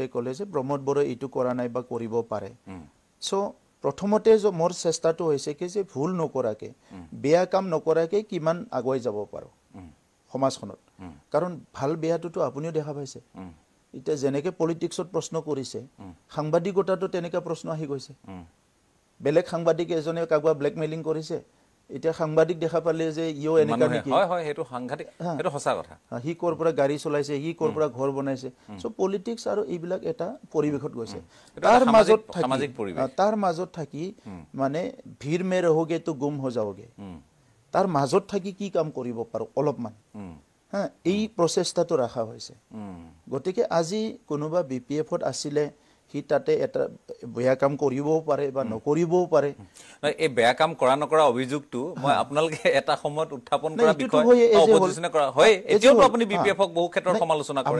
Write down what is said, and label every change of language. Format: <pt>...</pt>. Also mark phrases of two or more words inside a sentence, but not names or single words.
<as>ক'লে যে প্ৰমোদ বড়ো ইটো কৰা নাই বা কৰিব পাৰে সো প্ৰথমতে মোৰ চেষ্টাটো হৈছে কি যে ভুল নকৰাকে বেয়া কাম নকৰাকে কিমান আগুৱাই যাব পাৰো সমাজখনত কাৰণ ভাল বেয়াটো আপুনিও দেখা পাইছে এটা যেনেকে পলিটিক্সত প্ৰশ্ন কৰিছে সাংবাদিকতাটো তেনেকা প্ৰশ্ন আহি গৈছে বেলেগ সাংবাদিক এজনে কাগবা ব্ল্যাকমেইলিং কৰিছে এটা সাংবাদিক দেখা পালে যে ইও এনেকা নেকি হয় হয় হেতু সাংঘাতিক হেতু সঁচা কথা হি কৰ পৰা গাড়ী চলাইছে হি কৰ পৰা ঘৰ বনাইছে সো পলিটিক্স আৰু এইবিলাক এটা পৰিবেশত গৈছে তাৰ মাজত সামাজিক পৰিবেশ তাৰ মাজত থাকি মানে</as> <hi>भीड़ में रहोगे तो गुम हो जाओगे</hi> <as>তাৰ মাজত থাকি কি কাম কৰিব পাৰো অলপমান এই প্ৰচেষ্টাটো ৰাখা হৈছে গতিকে আজি কোনোবা বিপিএফত আছিলে হি তাতে এটা বেয়া কাম কৰিবও পাৰে বা নকৰিবও পাৰে এই বেয়া কাম কৰা নকৰা অভিযোগটো মই আপোনালোকে এটা সময়ত উত্থাপন কৰা বিষয় অপজিশন কৰা হয় এতিয়াও আপুনি বিপিএফক বহু ক্ষেত্ৰত সমালোচনা কৰে</as>